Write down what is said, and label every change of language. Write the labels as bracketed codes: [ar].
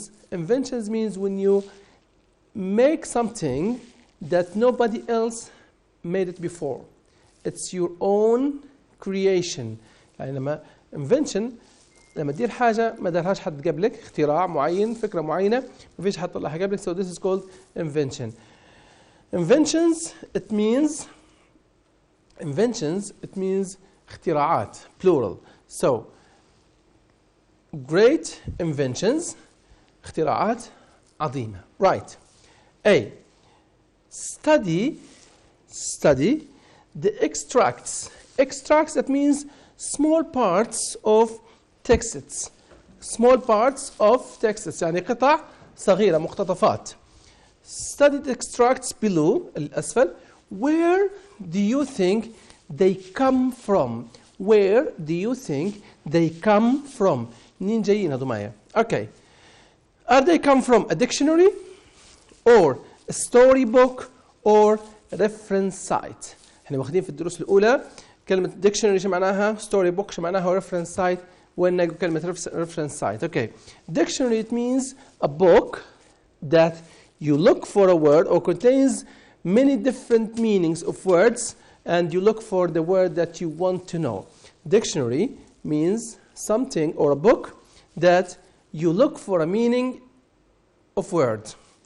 [en] Inventions means when you make something that nobody else made it before. It's your own creation. [ar] يعني لما invention لما تدير حاجة ما دارهاش حد قبلك، اختراع معين، فكرة معينة ما فيش حد طلعها قبلك. [en] So this is called invention. Inventions it means [ar] اختراعات [en] plural. So great inventions [ar] اختراعات عظيمة. [en] Right. A. Study the extracts. Extracts, that means small parts of texts. Small parts of texts [ar] يعني قطع صغيرة مقتطفات. [en] Study the extracts below [ar] الأسفل. [en] Where do you think they come from? Where do you think they come from? [ar] منين جايين هذو معايا؟ Okay. [en] Are they come from a dictionary or a storybook or reference site? [ar] احنا واخدين في الدروس الأولى كلمة dictionary شو معناها؟ story book شو معناها؟ reference site. وين نقول كلمة [en] reference site؟ Okay. Dictionary it means a book that you look for a word or contains many different meanings of words and you look for the word that you want to know. Dictionary means something or a book that you look for a meaning of words.